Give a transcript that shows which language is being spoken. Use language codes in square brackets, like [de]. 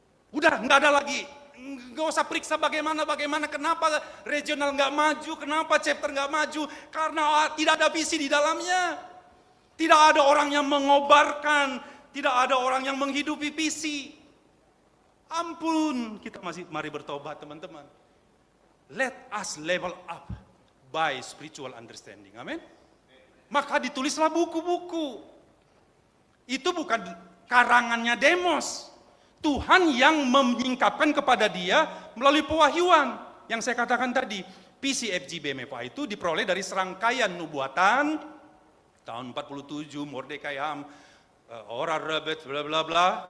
[id] Udah nggak ada lagi, nggak usah periksa bagaimana, kenapa regional nggak maju, kenapa chapter nggak maju, karena tidak ada visi di dalamnya, tidak ada orang yang mengobarkan, tidak ada orang yang menghidupi visi. Ampun, kita mari bertobat teman-teman. [en] Let us level up by spiritual understanding, amin. [id] Maka ditulislah buku-buku. Itu bukan karangannya Demos. Tuhan yang menyingkapkan kepada dia melalui pewahyuan. Yang saya katakan tadi, PCFG BMFA itu diperoleh dari serangkaian nubuatan, tahun 47, Mordekai Ham, Ora Rebet, bla bla bla.